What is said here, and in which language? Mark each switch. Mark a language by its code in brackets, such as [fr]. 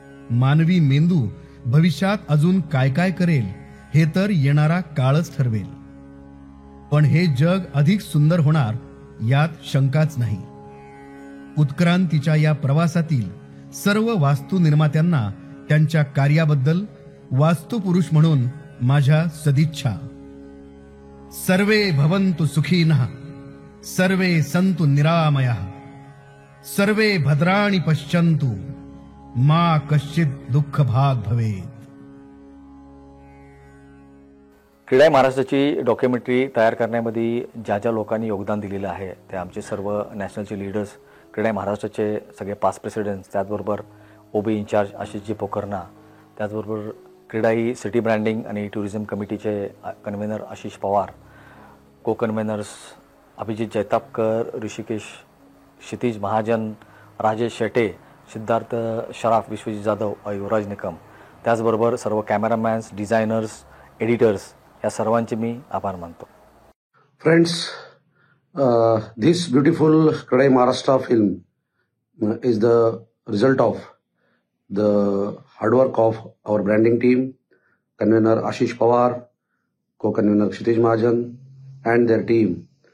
[mr] मानवी मेंदू भविष्यात अजून काय काय करेल हे तर येणारा काळच ठरवेल. पण हे जग अधिक सुंदर होणार यात शंकाच नाही. उत्क्रांतीच्या या प्रवासातील सर्व वास्तू निर्मात्यांना त्यांच्या कार्याबद्दल वास्तुपुरुष म्हणून माझ्या सदिच्छा. [sa] सर्वे भवन्तु सुखिनः, सर्वे सन्तु निरामयः, सर्वे भद्राणि पश्यन्तु, मा कश्चित् दुःख भाग भवेत्. [mr] क्रीडा महाराष्ट्राची डॉक्युमेंटरी तयार करण्यामध्ये ज्या ज्या लोकांनी योगदान दिलेलं आहे ते आमचे सर्व नॅशनलचे लीडर्स, क्रीडा महाराष्ट्राचे सगळे पास्ट प्रेसिडेंट्स, त्याचबरोबर OB इन्चार्ज आशिषजी पोखरना, त्याचबरोबर क्रीडाई सिटी ब्रँडिंग आणि टुरिझम कमिटीचे कन्व्हेनर आशिष पवार, को कन्व्हेनर्स अभिजित जैतापकर, ऋषिकेश, क्षितिज महाजन, राजेश शेटे, सिद्धार्थ शराफ, विश्वजित जाधव, युवराज निकम, त्याचबरोबर सर्व कॅमेरामॅन्स, डिझायनर्स, एडिटर्स या सर्वांचे मी आभार मानतो. [en] Friends, this beautiful Kredai Maharashtra film is the result of the hard work of our branding team, convener Ashish Pawar, co-convener Kshitij Mahajan and their team.